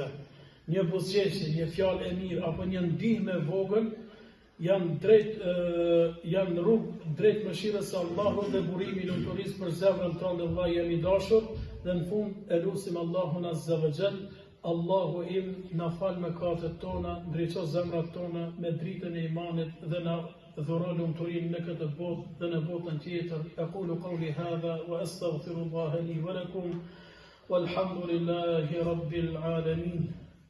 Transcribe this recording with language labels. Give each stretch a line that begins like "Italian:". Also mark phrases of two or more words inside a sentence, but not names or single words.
Albanian: Një buzëqeshje, një fjalë e mirë apo një ndihmë e vogël janë rrugë drejt mëshirës së Allahut dhe burimi i lumturisë për zemrën tonë dhe vllai jemi dashur. Dhe në fund e lutim Allahun
Arabic: عز وجل,
Albanian: Allahu im na fal mëkatet tona, ndriço zemrat tona me dritën e imanit dhe na dhuro lumturinë në këtë botë dhe në botën tjetër.
Arabic: أقول قولي هذا وأستغفر الله لي ولكم. والحمد لله رب العالمين.